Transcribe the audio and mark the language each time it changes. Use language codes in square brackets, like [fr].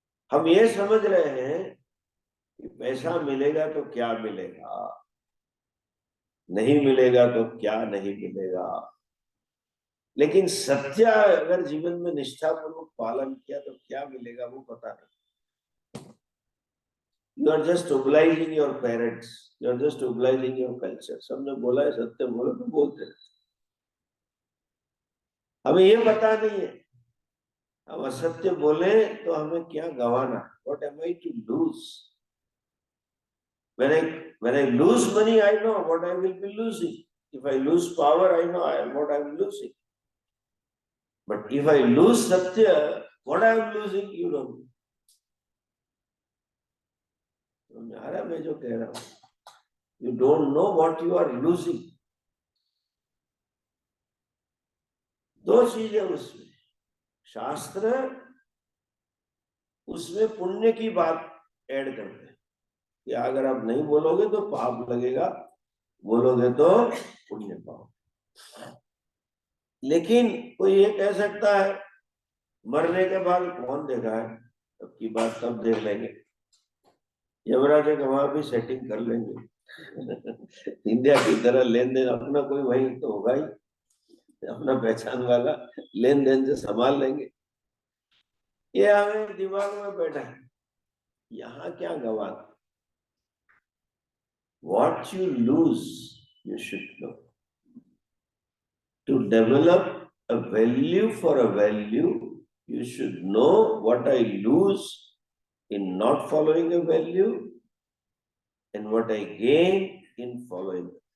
[hi] हम ये समझ रहे हैं कि पैसा मिलेगा तो क्या मिलेगा, नहीं मिलेगा तो क्या नहीं मिलेगा, लेकिन सत्य अगर जीवन में निष्ठापूर्वक पालन किया तो क्या मिलेगा वो पता नहीं। [en] You are just obliging your parents, you are just obliging your culture। [hi] सबने बोला है सत्य बोलो तो बोलते हैं, हमें ये पता नहीं है हम असत्य बोले तो हमें क्या गंवाना। [en] What am I to lose? When I lose money, I know what I will be losing. If I lose power, I know what I am losing. But if I lose satya, what I am losing, you don't know। [hi] मैं जो कह रहा हूं, [en] you don't know what you are losing। [hi] दो चीजें उसमें, शास्त्र उसमें पुण्य की बात ऐड करते हैं कि अगर आप नहीं बोलोगे तो पाप लगेगा, बोलोगे तो पुण्य पाओ। लेकिन कोई ये कह सकता है मरने के बाद कौन देखा है, तब की बात तब देख लेंगे, यमराज के वहां भी सेटिंग कर लेंगे इंडिया की तरह लेन देन अपना कोई वही तो होगा ही, अपना पहचान वाला लेन देन से संभाल लेंगे। ये हमें दिमाग में बैठा है, यहाँ क्या गवा। [en] What you lose, you should know. To develop a value for a value, You should know what I lose in not following a value and what I gain in following.